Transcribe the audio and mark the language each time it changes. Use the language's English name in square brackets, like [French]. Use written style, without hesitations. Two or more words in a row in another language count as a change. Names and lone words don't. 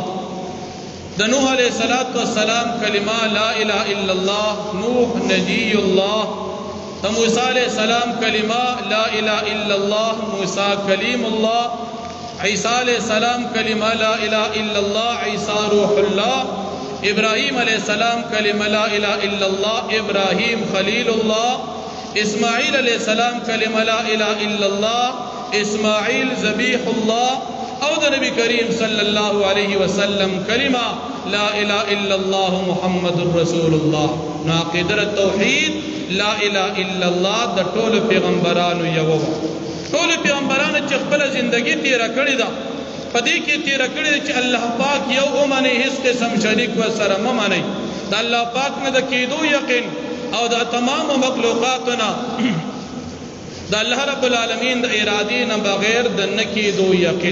[Arabic] د نوح علیہ السلام کلمه لا اله الا الله نوح نجی الله. د موسی علیہ السلام کلمه لا اله الا الله موسی کلیم الله. عیسی علیہ السلام کلمه لا اله الا الله عیسی روح الله. ابراہیم علیہ السلام کلمہ لا الہ الا اللہ ابراہیم خلیل اللہ. اسماعیل علیہ السلام کلمہ لا الہ الا اللہ اسماعیل ذبیح اللہ. او د نبی کریم صلی اللہ علیہ وسلم کلمہ لا الہ الا اللہ محمد رسول اللہ. [Pashto] عقیدہ توحید [Arabic] لا الہ الا اللہ [Pashto] د ټول پیغمبرانو یو ټول پیغمبرانو چې خپل ژوندۍ تیر کړی ده پدې کې تیر کړی چې الله پاک یو اومنه هیڅ قسم شریک و سره ممنه. د الله پاک نه د کېدو یقین او د تمام مخلوقاتنا د [Arabic] الله رب العالمین [Pashto] د ارادې نه بغیر د نکېدو یقین.